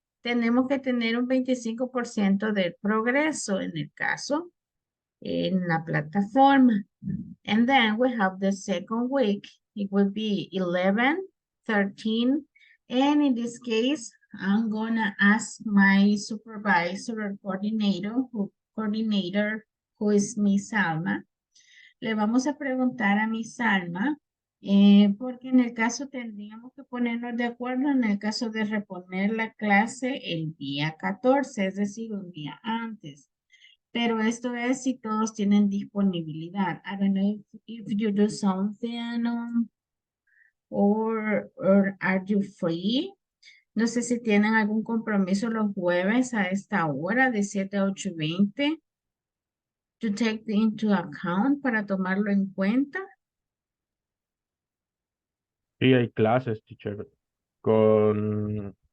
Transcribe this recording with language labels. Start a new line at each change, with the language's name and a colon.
Spanish: Tenemos que tener un 25% del progreso en el caso en la plataforma.
English: And then we have the second week. It will be 11, 13, and in this case, I'm gonna ask my supervisor or coordinator, who is Miss Alma.
Spanish: Le vamos a preguntar a Miss Alma, porque en el caso tendríamos que ponernos de acuerdo en el caso de reponer la clase el día 14, es decir, un día antes. Pero esto es si todos tienen disponibilidad.
English: I don't know if you do something or are you free.
Spanish: No sé si tienen algún compromiso los jueves a esta hora de 7 a 8:20
English: to take into account
Spanish: para tomarlo en cuenta. Sí, hay clases, teacher, con,